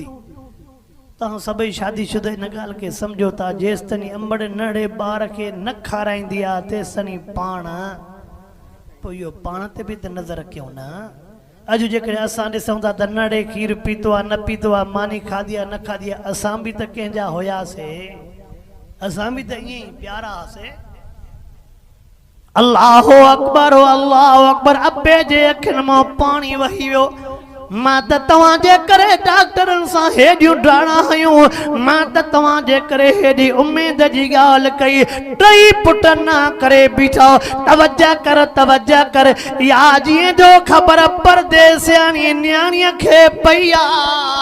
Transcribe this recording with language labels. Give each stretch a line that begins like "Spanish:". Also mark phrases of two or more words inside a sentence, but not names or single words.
Sindhi: तव्हां सभई शादीशुदा इन ॻाल्हि खे सम्झो था, जेसि ताईं अमड़ नंढे ॿार खे न खाराईंदी आहे तेसि ताईं पाण, पोइ इहो पाण ते बि त नज़र कयूं न। अॼु जेकॾहिं असां ॾिसूं था त नंढे खीर पीतो आहे न पीतो आहे, मानी खाधी आहे न खाधी आहे, असां बि त कंहिंजा हुयासीं, असां बि त ईअं ई प्यारा हुआसीं।
Arabic: الله أكبر الله أكبر.
Sindhi: अबे जे अखियुनि मां पाणी वही वियो। मां त तव्हांजे करे डॉक्टरनि सां हेॾियूं ॾाणा हयूं, मां त तव्हांजे करे हेॾी उमेद जी ॻाल्हि कई। टई पुट न करे बीठा, तवज्जो कर या जीअं जो ख़बर परदेसियाणी न्याणीअ खे पई आहे।